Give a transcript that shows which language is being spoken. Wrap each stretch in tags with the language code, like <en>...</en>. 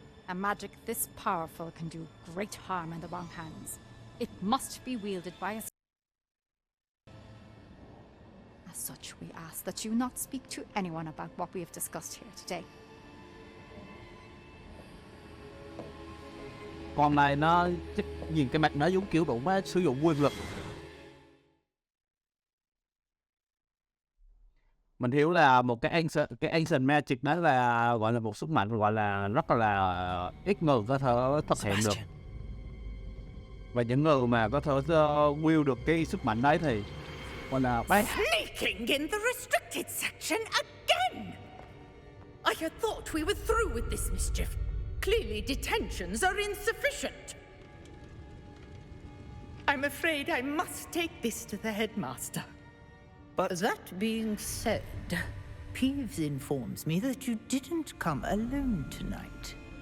<en>A magic this powerful can do great harm in the wrong hands. It must be wielded by a... As such, we ask that you not speak to anyone about what we have discussed here today.</en> <vi>Con này nó nhìn cái mặt nó giống kiểu đủ má sử dụng quyền lực. Mình hiểu là một cái Ancient Magic đó là gọi là một sức mạnh gọi là rất là ít người có thể thực hiện được. Và những người mà có thể wield được cái sức mạnh đấy thì gọi là</vi> <en>Sneaking in the restricted section again! I had thought we were through with this mischief. Clearly detentions are insufficient. I'm afraid I must take this to the headmaster. But that being said, Peeves informs me that you didn't come alone tonight.</en>